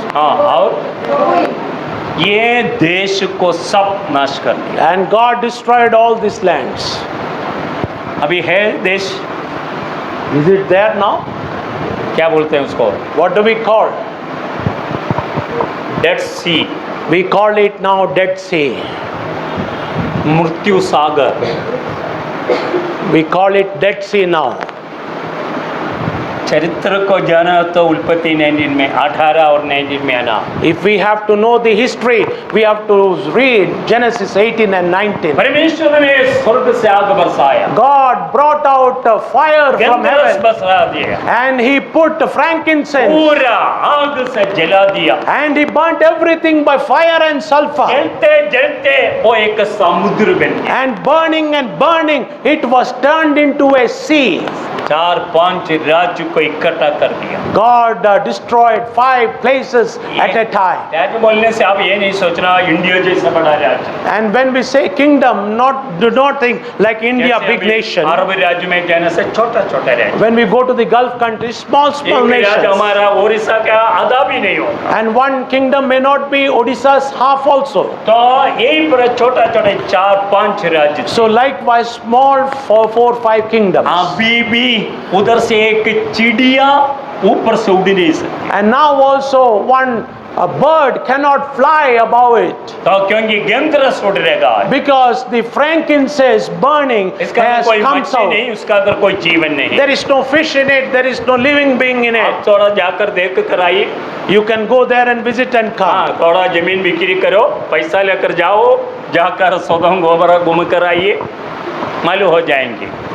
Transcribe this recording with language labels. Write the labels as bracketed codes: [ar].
[hi] हाँ और ये देश को सब नाश कर दिया। [en] and God destroyed all these lands. [hi] अभी है देश, [en] Is it there now? [hi] क्या बोलते हैं उसको? [en] What do we call? Dead Sea, We call it now Dead Sea. [hi] मृत्यु सागर। [en] We call it Dead Sea now. [hi] चरित्र को जाना तो उत्पत्ति 19 में 18 और 19 में आना। [en] If we have to know the history, we have to read Genesis 18 and 19. [hi] परमेश्वर ने स्वर्ग से आग बरसाया, [en] God brought out fire from [hi] गंधरस [en] heaven [hi] बरसा दिया, [en] and he put frankincense [hi] पूरा आग से जला दिया। [en] and he burnt everything by fire and sulfur. [hi] जलते जलते वो एक समुद्र बन गया। [en] And burning, it was turned into a sea. [hi] 4-5 राज्य को इकट्ठा कर दिया। [en] God destroyed 5 places at a time. [hi] राज्य बोलने से आप ये नहीं सोचना इंडिया जैसा बड़ा राज्य। [en] And when we say kingdom, do not think like India, [hi] जैसे [en] big [hi] अभी [en] nation. [hi] अरब राज्य में कहने से छोटा राज्य। [en] When we go to the Gulf countries, small [hi] एक राज्य [en] nations. [hi] हमारा उड़ीसा का आधा भी नहीं होगा। [en] And one kingdom may not be Odisha's half also. [hi] तो यही पर छोटा 4-5 राज्य। [en] So likewise, small 4-5 kingdoms. [hi] अभी भी उधर से एक चिड़िया ऊपर से उड़ नहीं सकती। [en] And now also one A bird cannot fly above it [hi] तो क्योंकि गंधरस उड़ रहेगा [en] because the frankincense burning [hi] इसका अंदर [en] has [hi] कोई [en] come [hi] मछली [en] out. [hi] नहीं, उसका अंदर कोई जीवन नहीं। [en] There is no fish in it, there is no living being in [hi] आप [en] it. [hi] थोड़ा जाकर देख कर आइए। [en] You can go there and visit and come. [hi] हाँ, थोड़ा जमीन बिक्री करो, पैसा लेकर जाओ, जाकर सौदा गोबरा घूम कर आइए, मालूम हो जाएंगे।